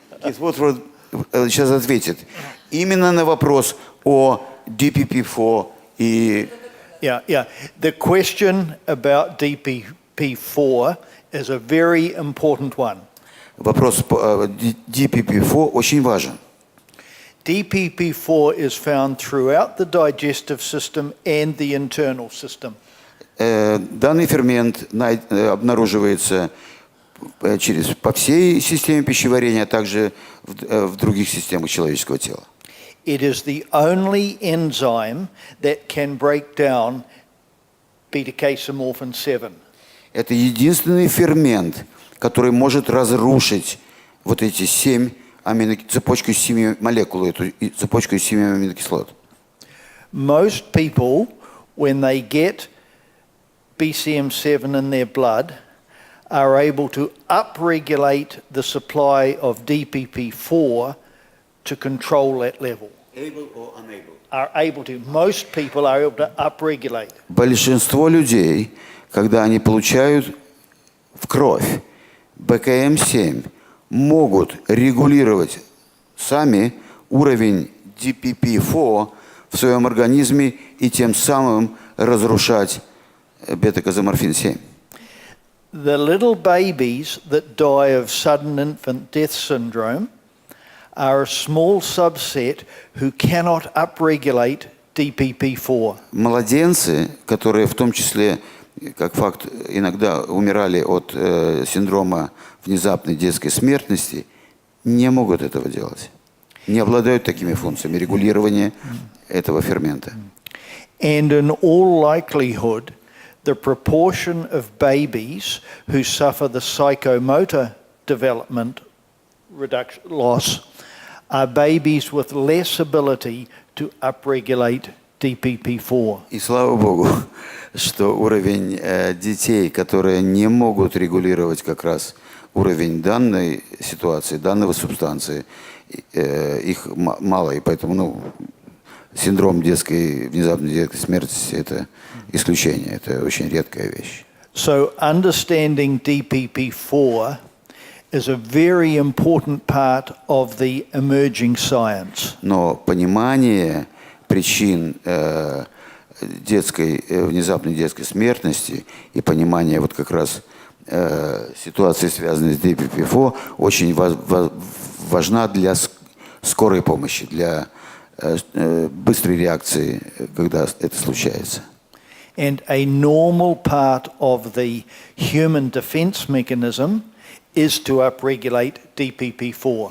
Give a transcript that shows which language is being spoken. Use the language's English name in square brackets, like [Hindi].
[Russian] Keith Woodford сейчас ответит. Именно на вопрос о DPP4 и... [English] Yeah. The question about DPP4 is a very important one. [Russian] Вопрос по DPP4 очень важен. [English] DPP4 is found throughout the digestive system and the internal system. [Russian] Данный фермент обнаруживается по всей системе пищеварения, а также в других системах человеческого тела. [English] It is the only enzyme that can break down beta-casomorphin 7. [Russian] Это единственный фермент, который может разрушить вот эти цепочку из 7 молекул, эту цепочку из 7 аминокислот. [English] Most people, when they get BCM7 in their blood, are able to upregulate the supply of DPP4 to control that level. Able or unable? Are able to. Most people are able to upregulate. [Russian] Большинство людей, когда они получают в кровь БКМ7, могут регулировать сами уровень DPP4 в своем организме и тем самым разрушать бета-казоморфин 7. [English] The little babies that die of sudden infant death syndrome are a small subset who cannot upregulate DPP4. [Russian] Младенцы, которые в том числе, как факт, иногда умирали от синдрома внезапной детской смертности, не могут этого делать. Не обладают такими функциями регулирования этого фермента. [English] And in all likelihood, the proportion of babies who suffer the psychomotor development loss are babies with less ability to upregulate DPP4. [Russian] И слава Богу, что уровень детей, которые не могут регулировать как раз уровень данной ситуации, данного субстанции, их мало, и поэтому синдром внезапной детской смерти – это исключение, это очень редкая вещь. [English] So understanding DPP4 is a very important part of the emerging science. [Russian] Но понимание причин внезапной детской смертности и понимание вот как раз ситуации, связанной с DPP4, очень важна для скорой помощи, для быстрой реакции, когда это случается. [English] And a normal part of the human defense mechanism is to upregulate DPP4.